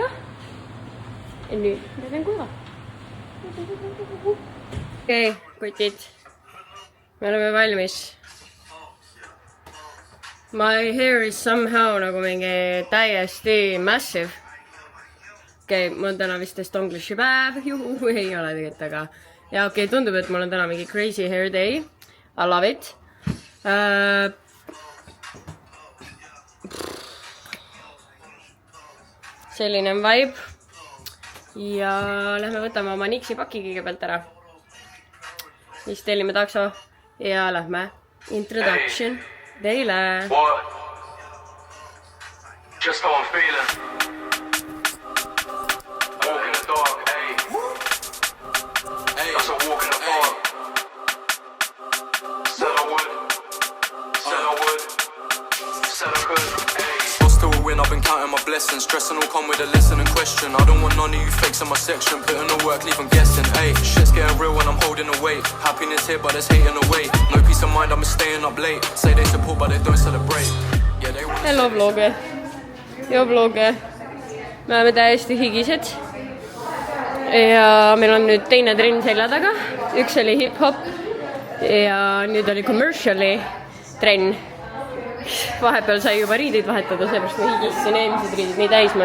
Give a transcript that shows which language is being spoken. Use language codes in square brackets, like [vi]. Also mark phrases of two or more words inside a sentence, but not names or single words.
[et] Ja nüüd need on kuivad. Okei, kutid. Me oleme valmis. [en] My hair is somehow [et] nagu mingi täiesti [en] massive. [et] Okei, mul on täna vist estonglishi päev. Juhu, ei ole tegelikult, aga... Ja okei, tundub, et mul on täna mingi [en] crazy hair day. I love it. [et] Selline on vibe. Ja lähme võtame oma Nixi paki kõigepealt ära. Siis tellime takso. Ja lähme introduction teile. [en] Just how I'm feeling. Walk in the dark, ayy. That's a walk in the park. Said I would. Said I would. Said I could, ayy. Lost to a win, I've been counting my blessings. Stressing will come with a lesson and question. I don't want none of you fakes in my section. Putting the work, leave them guessing, ayy. Shit's getting real when I'm holding the weight. Happiness here, but there's hating away. No peace of mind, I'm staying up late. Say they support, but they don't celebrate. Yeah, they want. [et] Hello vlogge. Ja vlogge. Me oleme täiesti higised. Ja meil on nüüd teine trenn selja taga. Üks oli hip-hop. Ja nüüd oli commerciali trenn. Vahepeal sai juba riidid vahetada, seepärast ma higisin eelmised riidid nii täis.